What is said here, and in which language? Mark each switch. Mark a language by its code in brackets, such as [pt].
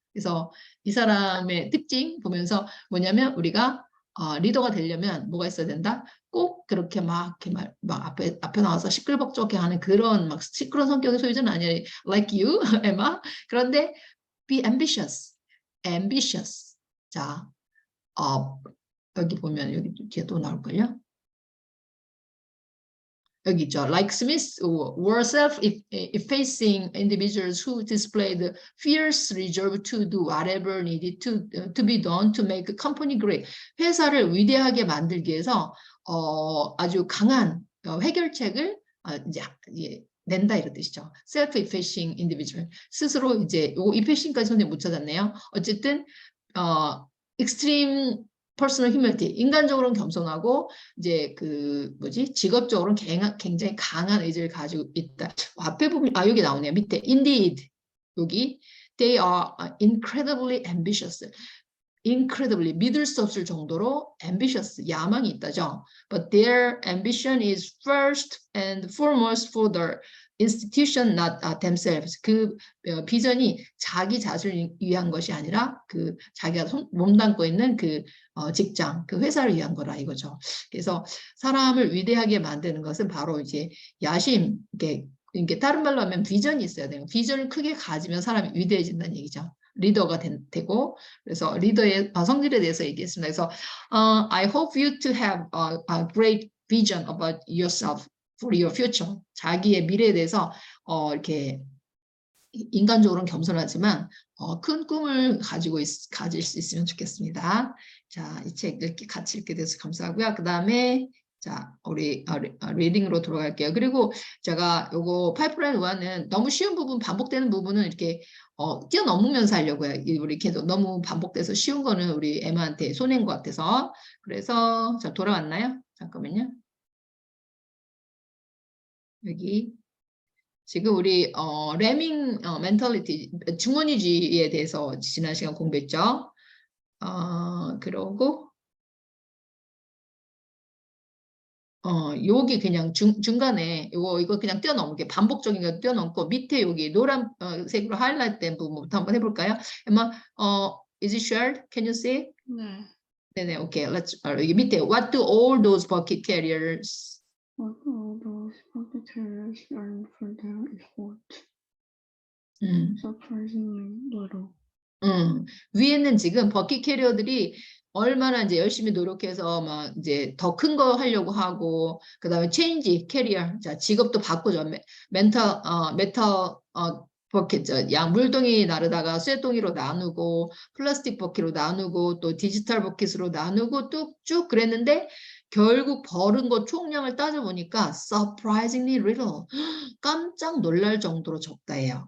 [ko] 그래서 이 사람의 특징 보면서 뭐냐면 우리가 리더가 되려면 뭐가 있어야 된다? 꼭 그렇게 막 앞에 나와서 시끌벅적해 하는 그런 막 시끄러운 성격의 소유자는 아니에요. [en] Like you, 에마. [ko] 그런데 [en] be ambitious. ambitious. [ko] 자, 여기 보면 여기 뒤에 또 나올걸요? 여기 있죠. [en] Like Smith were self-effacing individuals who displayed fierce resolve to do whatever needed to be done to make a company great. [ko] 회사를 위대하게 만들기 위해서 아주 강한 해결책을 이제 낸다 이런 뜻이죠. [en] self-effacing individual. [ko] 스스로 이제 요 effacing까지 선생님 못 찾았네요. 어쨌든 [en] extreme personal humility, [ko] 인간적으로는 겸손하고 이제 그 뭐지 직업적으로는 굉장히 강한 의지를 가지고 있다. 앞에 보면 여기 나오네요. 밑에 [en] indeed 여기 they are incredibly ambitious. [ko] incredibly 믿을 수 없을 정도로 ambitious 야망이 있다죠. [en] But their ambition is first and foremost for the institution, not themselves. [ko] 그 비전이 자기 자신을 위한 것이 아니라 그 자기가 몸담고 있는 그 직장, 그 회사를 위한 거라 이거죠. 그래서 사람을 위대하게 만드는 것은 바로 이제 야심, 이게 다른 말로 하면 비전이 있어야 돼요. 비전을 크게 가지면 사람이 위대해진다는 얘기죠. 리더가 되고 그래서 리더의 성질에 대해서 얘기했습니다. [en] 그래서 I hope you to have a great vision about yourself for your future. [ko] 자기의 미래에 대해서 이렇게 인간적으로는 겸손하지만 큰 꿈을 가질 수 있으면 좋겠습니다. 자, 이 책 이렇게 같이 읽게 돼서 감사하고요. 그 다음에 자, 우리 리딩으로 들어갈게요. 그리고 제가 요거 파이프라인 1은 너무 쉬운 부분, 반복되는 부분은 이렇게 뛰어넘으면서 하려고 해요. 우리 계속 너무 반복돼서 쉬운 거는 우리 엠마한테 손해인 것 같아서. 그래서 자, 돌아왔나요? 잠깐만요. 여기 지금 우리 레밍 멘탈리티 주머니주의에 대해서 지난 시간 공부했죠. 그러고 여기 그냥 중간에 이거 그냥 뛰어넘게 반복적인 거 뛰어넘고 밑에 여기 노란 색으로 하이라이트 된 부분부터 한번 해볼까요? [en] Emma, is it shared? Can you see? [ko] 네. 네네, 오케이. [en] Let's [ko] 여기 밑에 [en] What do all those bucket carriers? What all those bucket carriers earn for their effort? Surprisingly little. [ko] 위에는 지금 버킷 캐리어들이 얼마나 이제 열심히 노력해서 막 이제 더 큰 거 하려고 하고 그다음에 체인지 캐리어 자 직업도 바꾸죠 메탈 버킷 양 물동이 나르다가 쇠동이로 나누고 플라스틱 버킷으로 나누고 또 디지털 버킷으로 나누고 뚝쭉 그랬는데 결국 벌은 거 총량을 따져보니까 [en] surprisingly little [ko] 깜짝 놀랄 정도로 적다예요.